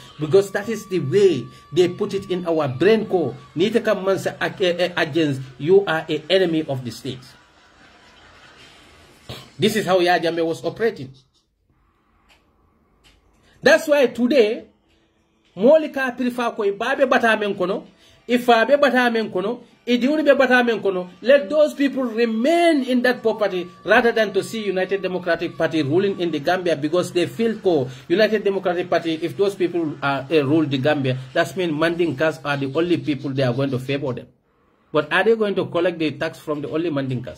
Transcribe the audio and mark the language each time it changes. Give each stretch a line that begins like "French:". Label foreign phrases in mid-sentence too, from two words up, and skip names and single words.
English: Because that is the way they put it in our brain core.
Mandingo: Nitaka Mansa
English: agents, you are an enemy of the state. This is how Yahya Jammeh was operating. That's why today,
Mandingo: Molika prefer ko ibabe batamen kono, ifabe batamen kono, idiuni be batamen kono.
English: Let those people remain in that property rather than to see United Democratic Party ruling in the Gambia, because they feel ko United Democratic Party, if those people rule the Gambia, that means Mandinkas are the only people they are going to favor them. But are they going to collect the tax from the only Mandinkas?